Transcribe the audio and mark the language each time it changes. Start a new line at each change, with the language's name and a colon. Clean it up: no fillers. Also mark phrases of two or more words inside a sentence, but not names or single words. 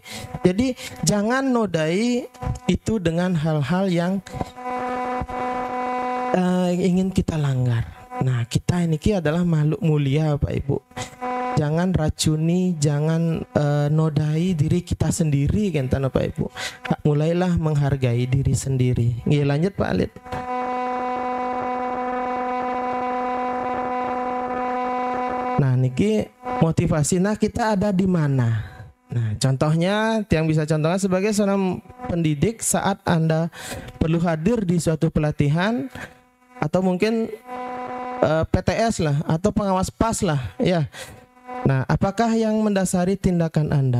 Indonesian: Jadi jangan nodai itu dengan hal-hal yang ingin kita langgar. Nah, kita ini adalah makhluk mulia Bapak Ibu. Jangan racuni, jangan nodai diri kita sendiri kan Bapak Ibu. Mulailah menghargai diri sendiri. Nggih, lanjut Pak Alit. Nah, niki motivasi. Nah, kita ada di mana? Nah, contohnya yang bisa contohnya sebagai seorang pendidik saat Anda perlu hadir di suatu pelatihan atau mungkin PTS lah atau pengawas PAS lah ya. Nah, apakah yang mendasari tindakan Anda?